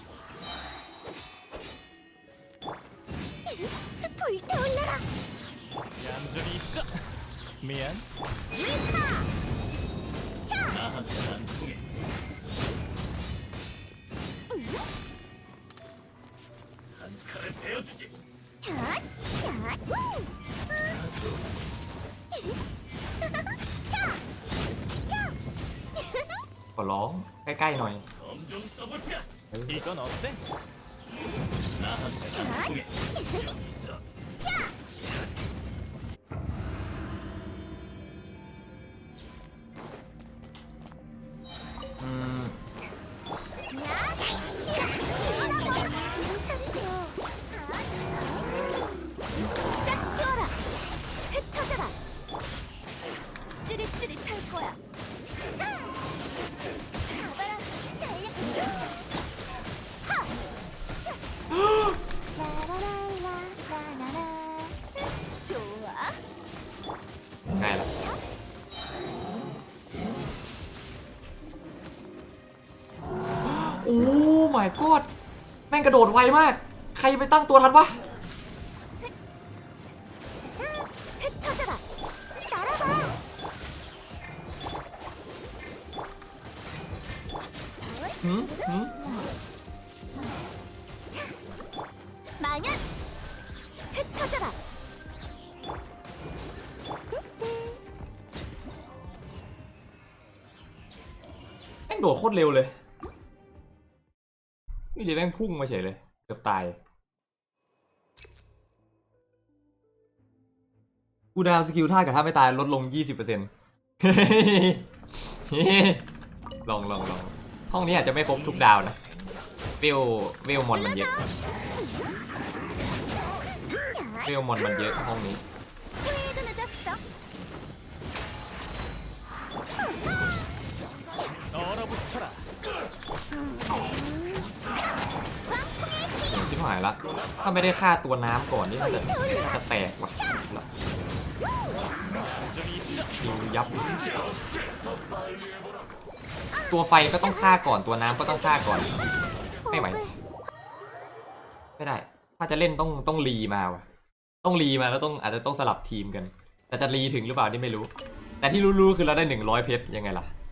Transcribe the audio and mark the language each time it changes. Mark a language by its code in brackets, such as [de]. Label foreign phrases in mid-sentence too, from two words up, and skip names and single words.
[ko] 불태올려라. 얌전히 있어. 미안. 유입파. 나한테 안 통해. 한 칼을 베어주지. [th] ขอร้องใกล้ๆหน่อย [ko] 검 좀 써볼까? 이건 어때? 나한테 안 통해. 여기 있어. อืม 차리세요. 딱 띄워라. 흩어져라. 찌릿찌릿할 거야. 가봐라. 달려. 라라라라라라라. 좋아. [th] ง่ายละโอ้ [en] my god [th] แม่งกระโดดไวมาก ใครไปตั้งตัวทันวะ [ko] 흩어져라. 날아봐. 망연. 흩어져라. [th] แม่งโดดโคตรเร็วเลยนี่เลยแม่งพุ่งมาเฉยเลยเกือบตาย กูดาวสกิลท่ากับท่าไม่ตายลดลง 20% ลองห้องนี้อาจจะไม่ครบทุกดาวนะเวลมอนมันเยอะเวลมอนมันเยอะห้องนี้ [ko] 후회도 늦었어. 얼어붙어라. [th] ชิบหายละถ้าไม่ได้ฆ่าตัวน้ำก่อนนี่น่าจะแตกว่ะคิวยับตัวไฟก็ต้องฆ่าก่อนตัวน้ำก็ต้องฆ่าก่อนไม่ไหวไม่ได้ถ้าจะเล่นต้องรีมาว่ะต้องรีมาแล้วอาจจะต้องสลับทีมกันแต่จะรีถึงหรือเปล่านี่ไม่รู้แต่ที่รู้คือเราได้100เพชรยังไงล่ะ